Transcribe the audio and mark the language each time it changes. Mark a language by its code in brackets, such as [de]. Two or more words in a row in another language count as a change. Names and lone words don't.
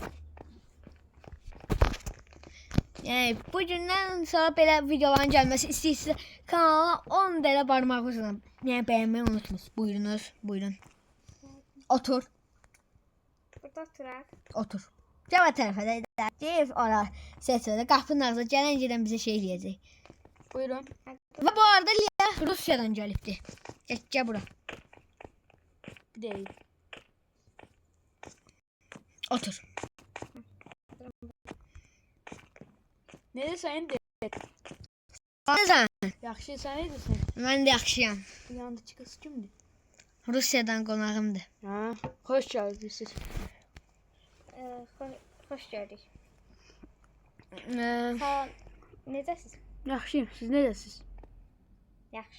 [az] Yəni bugündən sonra belə videoların gəlməsi istəyirsə kanala 10 dənə barmağınızla yəni bəyənməyi unutmayın. Buyurunuz, buyurun. Otur, Burada oturaq. otur. Cavab tərəfə də deyir, ora seçəndə qapının ağzına gələn gedən bizə şey eləyəcək. Buyurun. Və bu arada Lia Rusiyadan gəlibdi. Gəl bura. Değil. Otur. Ne sen de Sen? yaxşı sen ne desən? Mən də yaxşıyam. Yanında çıxası kimdir? Rusiyadan qonağımdır. [tr] Ha, hoş geldiniz. [az] Xoş gördük. Ee, Salam. Necəsiz? Yaxşıyım. Siz necəsiz? Yaxşı.